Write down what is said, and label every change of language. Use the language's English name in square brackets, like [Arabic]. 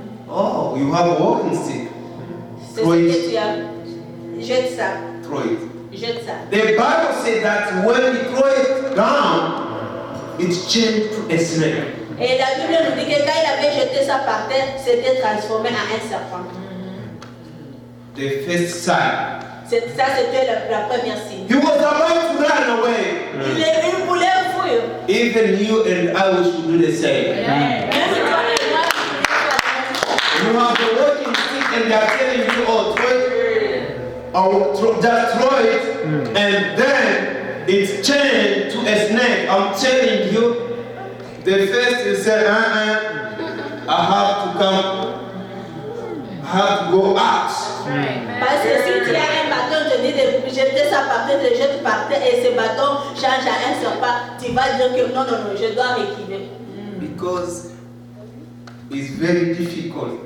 [English] Oh, you have a walking stick. [French] C'est ce que tu as. Jette ça. [English] Throw it. [French] Jette ça. [English] The Bible said that when you throw it down, it changed to a snake. [French] Et la Bible nous dit que quand il avait jeté ça par terre, c'était transformé en un serpent. [English] The first sign. [French] Ça, c'était la première signe. [English] He was about to run away. [French] Il voulait fuir. [English] Even you and I, we should do the same. [French] Même toi et moi, [English] You have a walking stick and they are telling you, oh, throw it, or just throw it, and then it's changed to a snake. I'm telling you, the first you say, I have to come, I have to go out. [French] parce que si tu as un bâton, te dis de jeter ça par terre, de jeter par terre, et ce bâton change à un serpent, tu vas dire que non, je dois réquiver. [English] Because it's very difficult.